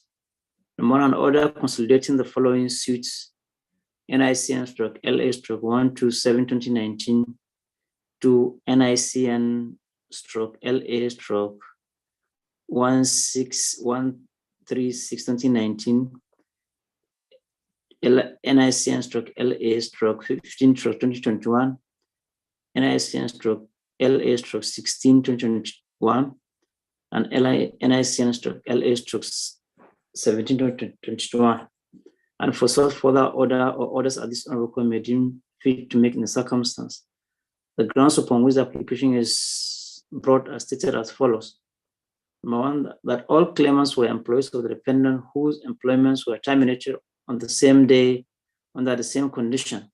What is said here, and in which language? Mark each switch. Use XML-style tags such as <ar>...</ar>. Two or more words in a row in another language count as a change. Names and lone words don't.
<en>Number one, an order consolidating the following suits: NICN/LA/127/2019 to NICN/LA/16136/2019, NICN/LA/15/2021, NICN/LA/16/2021, and NICN/LA/17/2021. And for such further order or orders at this honorable court may deem fit to make in the circumstance. The grounds upon which the application is brought are stated as follows. Number one, that all claimants were employees of the defendant whose employments were terminated on the same day under the same condition.</en>